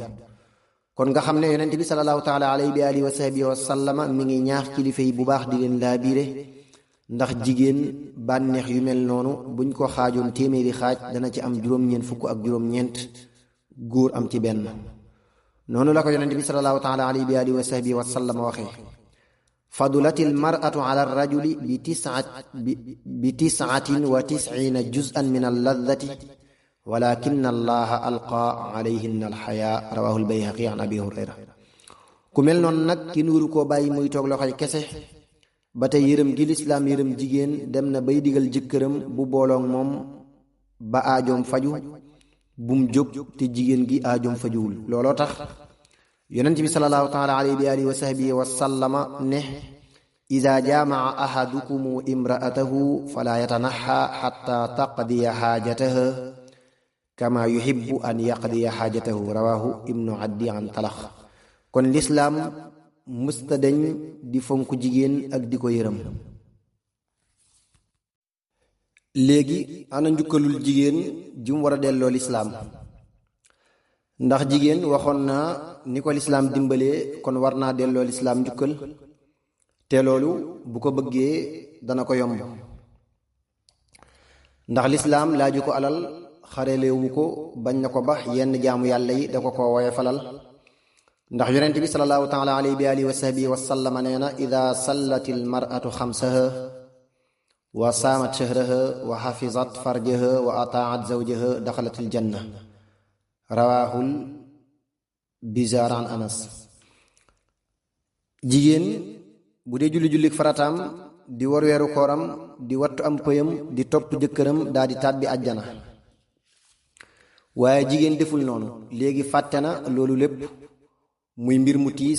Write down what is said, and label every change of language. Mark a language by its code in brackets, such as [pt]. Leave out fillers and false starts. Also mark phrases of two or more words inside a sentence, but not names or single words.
[wo] kon nga xam ne yonent bi [ar] صلى الله تعالى عليه وعلى آله وصحبه وسلم [wo] mi ngi ñaax kilifa yi bu baax di leen laabiire ndax jigéen bànneex yu mel noonu buñ ko xaajoon téeméeri xaaj dana ci am juróom-ñeent fukk ak juróom-ñeent, góor am ci benn. noonu la ko yonent bi [ar] صلى الله تعالى عليه وعلى آله وصحبه وسلم waxee فضلت المرأة على الرجل بتسعة وتسعين جزءا من اللذة ولكن الله ألقى عليهن الحياء رواه البيهقي عن أبي هريرة. [wo] ku mel noonu nag ki nuuru koo bàyyi muy toog loxoy kese. ba tey yërëm gi lislaam yërëm jigéen dem na bay digal jëkkëram bu booloog moom ba aajoom faju bum jóg te jigéen gi aajoom fajuwul. looloo tax yonent bi [ar] صلى الله تعالى عليه وعلى آله وصحبه وسلم ne إذا جامع أحدكم امرأته فلا يتنحى حتى تقضي حاجتها كما يحب أن يقضي حاجته رواه ابن عدي عن طلق. [wo] kon lislaam mësta deñ di fonk jigéen ak di ko yërëm. léegi ana njukkalul jigéen jum war a delloo lislaam. ndax jigéen waxoon naa ni ko lislaam dimbalee kon war naa delloo lislaam njukkal, te loolu bu ko bëggee dana ko yomb. ndax lislaam laaju ko alal, xarelewu ko, bañ na ko ba yenn jaamu yàlla yi da ko woye falal. ndax yonent bi [ar] صلى الله تعالى عليه وعلى آله وصحبه وسلم [wo] nee na [ar] إذا صلت المرأة خمسها وصامت شهرها وحفظت فرجها وأطاعت زوجها دخلت الجنة رواه البزار عن أنس. [wo] jigéen bu dee julli farataam di war weeru kooram di wattu am pëyam di topp jëkkëram daa di tàbbi àjjana. waaye jigéen deful noonu, léegi fàtte na loolu lépp muy mbir mu tiis.